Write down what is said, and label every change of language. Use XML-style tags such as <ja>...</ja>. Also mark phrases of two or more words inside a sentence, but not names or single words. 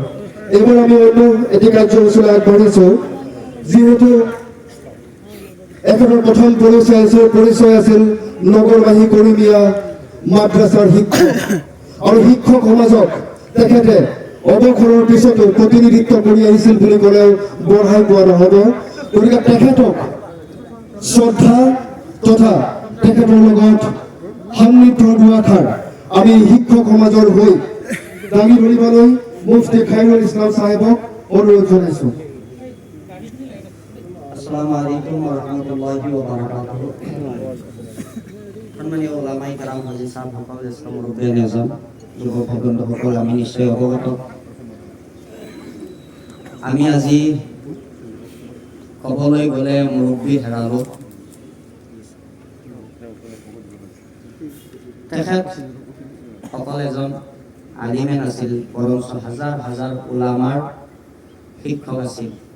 <as>এইবাৰ আমি অন্য এটি কাৰ্যসূচীলৈ আগবাঢ়িছোঁ। যিহেতু এখেতৰ প্ৰথম পৰিচয় আছিল নগৰবাসী কৰিমীয়া মাদ্ৰাছাৰ শিক্ষক, আৰু শিক্ষক সমাজক তেখেতে অৱসৰৰ পিছতো প্ৰতিনিধিত্ব কৰি আহিছিল বুলি ক'লেও বঢ়াই কোৱা নহ'ব। গতিকে তেখেতক শ্ৰদ্ধা তথা তেখেতৰ লগত সান্নিধ্যৰ দুআষাৰ আমি শিক্ষক সমাজৰ হৈ দাঙি ধৰিবলৈ মুফতি খাইৰুল ইছলাম সাহেবক অনুৰোধ জনাইছোঁ।</as> <ar>السلام عليكم ورحمة الله وبركاته.</ar> <as>সম্মানীয় ওলামায়ে কেৰাম, হাজী সাহেব সকল, জ্যেষ্ঠ মুৰব্বী আজম, যুৱক-ভগ্নীসকল, আমি নিশ্চয় অৱগত। আমি আজি ক'বলৈ গ'লে মুৰব্বী হেৰালোঁ। তেখেত অকল এজন আলিমে নাছিল, বৰঞ্চ হাজাৰ হাজাৰ উলামাৰ শিক্ষক আছিল।</as>